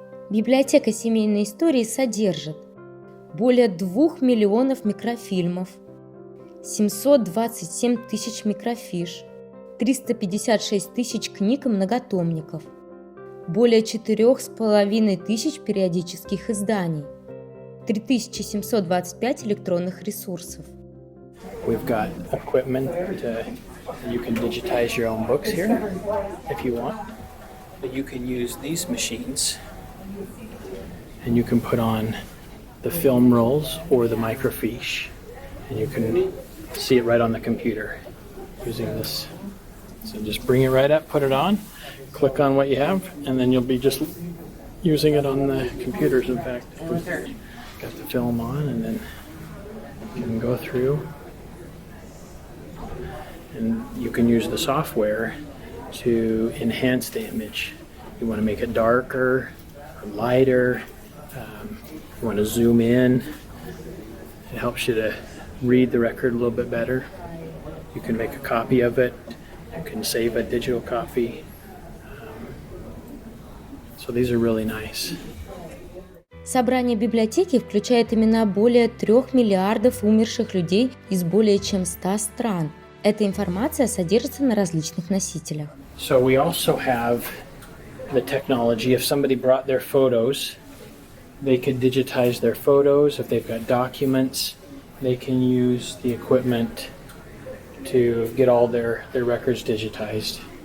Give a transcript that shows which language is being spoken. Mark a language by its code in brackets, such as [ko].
[ru] Библиотека семейной истории содержит более 2 миллионов микрофильмов, 727 тысяч микрофиш, 356 тысяч книг и многотомников, более 4,5 тысяч периодических изданий, 3725 электронных ресурсов. [en] We've got equipment you can digitize your own books here if you want, but you can use these machines and you can put on the film rolls or the microfiche and you can see it right on the computer using this. So just bring it right up, put it on, click on what you have, and then you'll be just using it on the computers. In fact, got the film on, and then you can go through, and you can use the software to enhance the image. You want to make it darker or lighter. You want to zoom in. It helps you to read the record a little bit better. You can make a copy of it. You can save a digital copy. So these are really nice. [ru] Собрание библиотеки включает имена более 3 миллиардов умерших людей из более чем 100 стран. Эта информация содержится на различных носителях. [en] So we also have the technology. If somebody brought their photos, they could digitize their photos. If they've got documents, they can use the equipment to get all their records digitized.